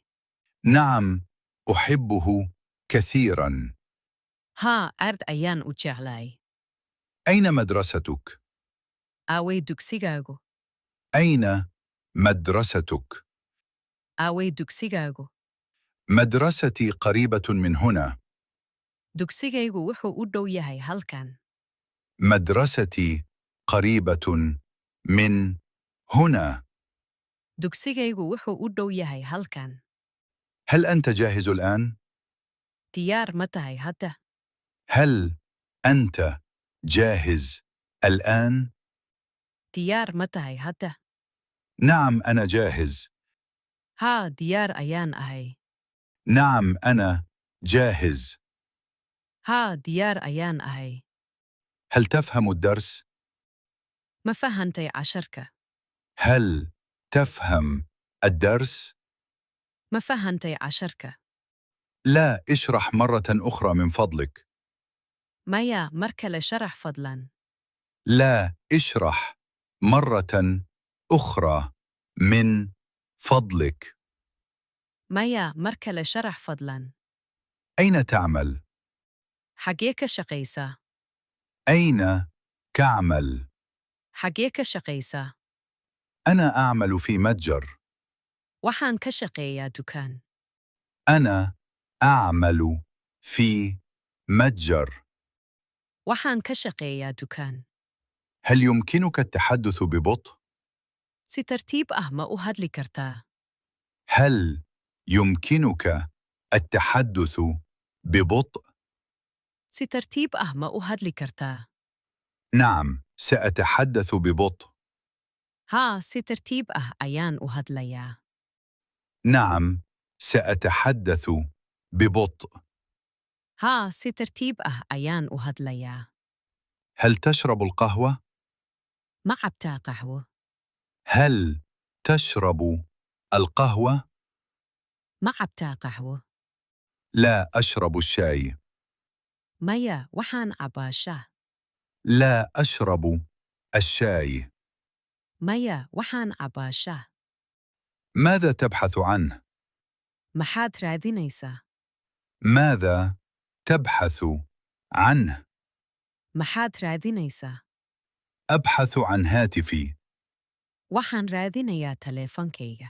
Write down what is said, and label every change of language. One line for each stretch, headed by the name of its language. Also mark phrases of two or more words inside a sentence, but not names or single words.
Arabic: نعم، أحبه كثيرا. ها أرد أيان أجعلاي. أين مدرستك؟
Somali: Aaway dugsigaagu?
Arabic: أين مدرستك؟
Somali: Aaway dugsigaagu?
Arabic: مدرستي قريبة من هنا.
Somali: Dugsigaygu wuxuu u dhow yahay halkan.
Arabic: مدرستي قريبة من هنا.
Somali: Dugsigaygu wuxuu u dhow yahay halkan.
Arabic: هل أنت جاهز الآن؟
Somali: Diyaar ma tahay hadda?
Arabic: هل أنت جاهز الآن؟
Somali: Diyaar ma tahay hadda?
Arabic: نعم أنا جاهز.
Somali: Haa, diyaar ayaan ahay.
Arabic: نعم أنا جاهز.
Somali: Haa, diyaar ayaan ahay.
Arabic: هل تفهم الدرس؟
Somali: Ma fahantay casharka?
Arabic: هل تفهم الدرس؟
Somali: Ma fahantay casharka?
Arabic: لا، اشرح مرة أخرى من فضلك.
Somali: Maya, mar kale sharax fadlan.
Arabic: لا، اشرح مرة أخرى من فضلك.
Somali: Maya, mar kale sharax fadlan.
Arabic: أين تعمل؟
Somali: Xagee ka shaqaysaa?
Arabic: أين تعمل؟
Somali: Xagee ka shaqaysaa?
Arabic: أنا أعمل في متجر.
Somali: Waxaan ka shaqeeyaa dukaan.
Arabic: أنا أعمل في متجر.
Somali: Waxaan ka shaqeeyaa dukaan.
Arabic: هل يمكنك التحدث ببطء؟
Somali: Si tartiib ah ma u hadli kartaa?
Arabic: هل يمكنك التحدث ببطء؟
Somali: Si tartiib ah ma u hadli kartaa?
Arabic: نعم، سأتحدث ببطء.
Somali: Haa, si tartiib ah ayaan u hadlayaa.
Arabic: نعم، سأتحدث ببطء.
Somali: Haa, si tartiib ah ayaan u hadlayaa.
Arabic: هل تشرب القهوة؟
Somali: Ma cabtaa qaxwo?
Arabic: هل تشرب القهوة؟
Somali: Ma cabtaa qaxwo?
Arabic: لا أشرب الشاي.
Somali: Maya, waxaan cabaa shaah.
Arabic: لا أشرب الشاي.
Somali: Maya, waxaan cabaa shaah.
Arabic: ماذا تبحث عنه؟
Somali: Maxaad raadinaysaa?
Arabic: ماذا تبحث عنه؟
Somali: Maxaad raadinaysaa?
Arabic: أبحث عن هاتفي.
Somali: Waxaan raadinayaa taleefankayga.